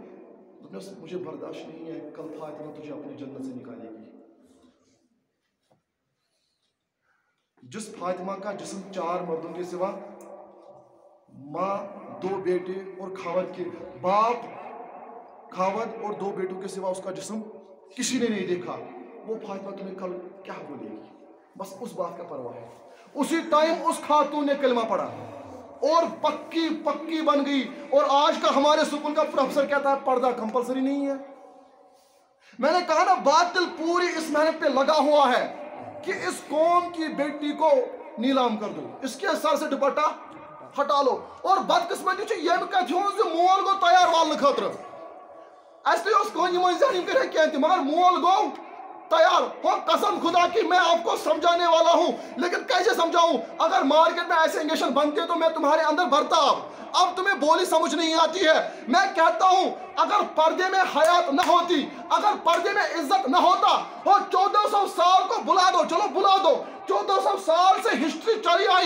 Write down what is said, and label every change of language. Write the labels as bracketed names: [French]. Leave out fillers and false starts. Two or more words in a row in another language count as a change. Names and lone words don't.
[Urdu] مجھے برداشت نہیں ہے، کل فاطمہ تجھے اپنی جنت سے نکالے گی. جس فاطمہ کا جسم 4 مردوں کے سوا، ماں، 2 بیٹے اور خاوند کے باپ، خاوند اور 2 بیٹوں کے سوا اس کا جسم کسی نے نہیں دیکھا، وہ فاطمہ تمہیں کل کیا بولے گی، بس اس بات کا پرواہ ہے۔ اسی ٹائم اس خاتون نے کلمہ پڑھا اور پکی پکی بن گئی۔ اور آج کا ہمارے سکول کا پروفیسر کہتا ہے پردہ کمپلسری نہیں ہے۔ میں نے کہا نا باطل پوری اس محنت پہ لگا ہوا ہے کہ اس قوم کی بیٹی کو نیلام کر دو، اس کے سر سے دوپٹہ ہٹا لو۔ [Kashmiri] اور بدقسمتی چھِ یہ کتھ ہُنٛد زِ مول گوٚو تیار والنہٕ خٲطرٕ، اَسہِ تہِ اوس کٕہٕنۍ یِمن ذہن یِم کَرِہا کینٛہہ تہِ، مگر مول گوٚو تیار۔ [Urdu] ہو قسم خدا کی میں آپ کو سمجھانے والا ہوں، لیکن کیسے سمجھاؤں؟ اگر مارکیٹ میں ایسے انجیکشن بنتے تو میں تمہارے اندر بھرتا۔ اب تمہیں بولی سمجھ نہیں آتی ہے۔ میں کہتا ہوں اگر پردے میں حیات نہ ہوتی، اگر پردے میں عزت نہ ہوتا، وہ 1400 سال کو بلا دو، چلو بلا دو، 1400 سال سے ہسٹری چلی آئی۔